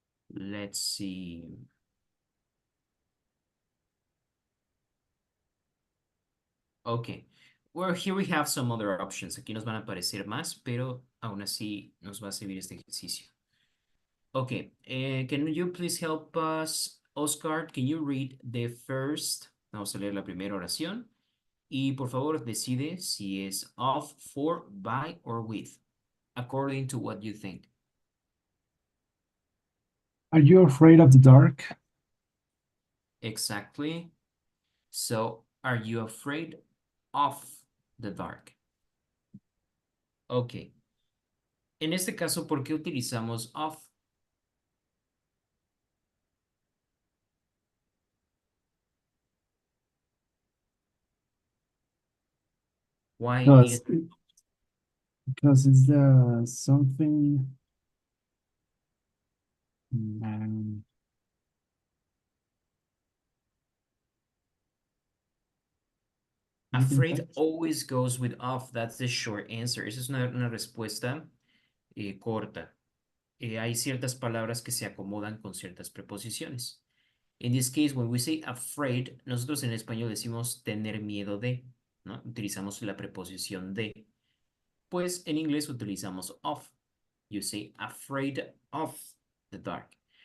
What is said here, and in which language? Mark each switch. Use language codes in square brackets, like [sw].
[en] Let's see. Okay. Well, here we have some other options. [es] Aquí nos van a aparecer más, pero aún así nos va a servir este ejercicio. [en] Okay. Can you please help us, Oscar? Can you read the first? [es] Vamos a leer la primera oración. Y por favor, decide si es [en] of, for, by, or with, according to what you think. Are you afraid of the dark? Exactly. So, are you afraid of the dark? Ok. En este caso, ¿por qué utilizamos of? Why Because, need because it's something. Um, Afraid always goes with of. That's the short answer. [es] Esa es una respuesta corta. Hay ciertas palabras que se acomodan con ciertas preposiciones. [en] In this case, when we say afraid, [es] nosotros en español decimos tener miedo de, ¿no? Utilizamos la preposición de. Pues en inglés utilizamos of. [en] You say afraid of the dark.